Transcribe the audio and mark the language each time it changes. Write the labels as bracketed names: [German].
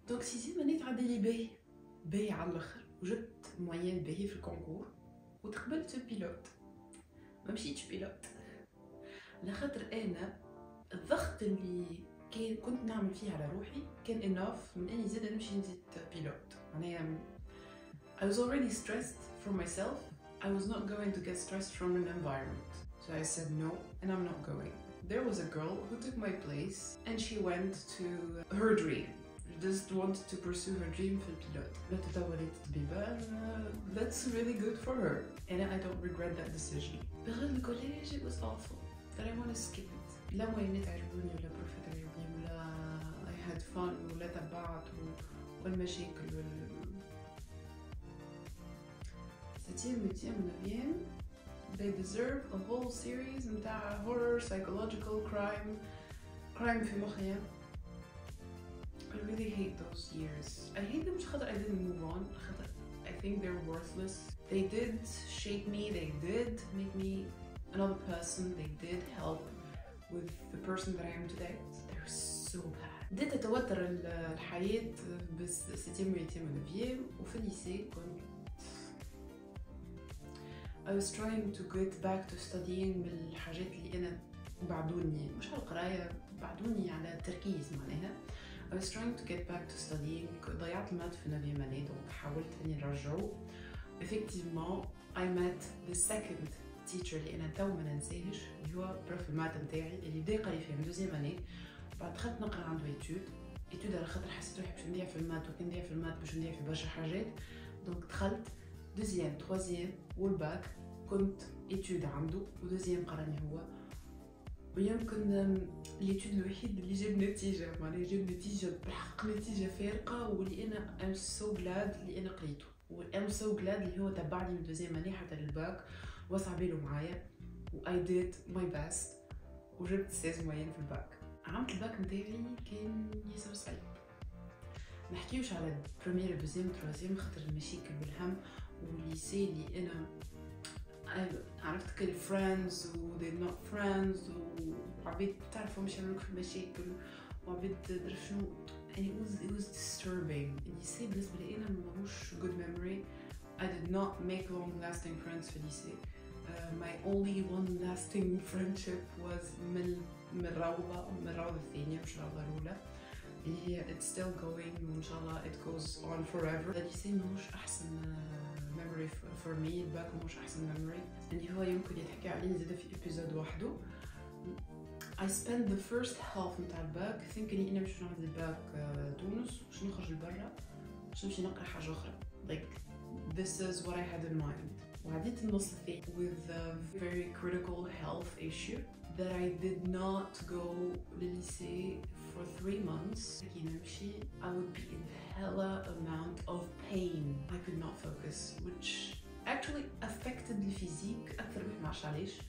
[Arabic] دونك سيزيام اني تعدي لي باهي على الاخر، وجبت موين باهي في الكونكور وتقبلت بيلوت. ما مشيتش بيلوت على خاطر انا الضغط اللي كنت نعمل فيه على روحي كان اناف من اني زيد نمشي نزيد بيلوت. [English] معناها I was already stressed from myself. I was not going to get stressed from an environment. So I said no and I'm not going. There was a girl who took my place and she went to her dream. She just wanted to pursue her dream في البيلوت. [Arabic] لا تطورت طبيبة. [English] That's really good for her. And I don't regret that decision. بغير الكوليج it was awful. But I want to skip it. [Arabic] لا موينات عجبوني ولا بروفيت عجبوني ولا I had fun ولا تبعت والمشاكل Septième, 8e, 9e, they deserve a whole series متاع horror, psychological, crime في مخي. [English] I really hate those years. I hate them مش خاطر I didn't move on، خاطر I think they're worthless. They did shape me, they did make me another person, they did help with the person that I am today. They're so bad. [Arabic] بديت أتوتر الحياة بس 7 8 9 وفي الليسي كنت I was trying to get back to studying بالحاجات اللي أنا بعدوني مش على القراية، بعدوني على التركيز معناها. [English] I was trying to get back to studying. ضيعت المات في 9e année دونك حاولت إني نرجعه. Effectivement [Arabic] I met the second teacher اللي انا تو ما ننساهش، اللي هو بروف المات نتاعي اللي بدا قال لي فيها من دوزيام اني. بعد دخلت نقرا عنده ايتود على خاطر حسيت روحي باش نضيع في المات، وكي نضيع في المات باش نضيع في برشا حاجات. دونك دخلت دوزيام تروازيام والباك كنت ايتود عنده، ودوزيام قراني هو. ويمكن الايتود الوحيد اللي جاب نتيجه، معناها جاب نتيجه بالحق نتيجه فارقه، واللي انا ام سو جلاد اللي انا قريته، وام سو جلاد اللي هو تبعني من دوزيام اني حتى للباك وسع باله معايا، و I did my best وجبت 16 موين في الباك. عام الباك نتاعي كان ياسر صعيب، نحكيوش على بريمير دوزيام تروازيام خاطر المشاكل والهم والليسي اللي انا عرفت كل فريندز و they're not friends، وعبيد تعرفوا مش يعملوك في المشاكل، وعبيد درت شنو يعني it was disturbing. الليسي بالنسبة لي انا ماهوش good memory. [English] I did not make long lasting friends في الليسي. My only one lasting friendship was من الروضة الثانية مش الروضة الأولى اللي هي it's still going وإن شاء الله it goes on forever. [Arabic] الليسي ماهوش أحسن memory for me، الباك ماهوش أحسن memory اللي هو يمكن يتحكي عليه زادا في episode وحده. I spent the first half نتاع الباك thinking إني مش نعمل الباك تونس باش نخرج لبرا باش نمشي نقرا حاجة أخرى like this is what I had in mind. [English] وعديت النص الثاني with a very critical health issue that I did not go للليسي for 3 months. كي نمشي I would be in hella amount of pain. I could not focus which actually affected الفيزيك أكثر من معرفش علاش.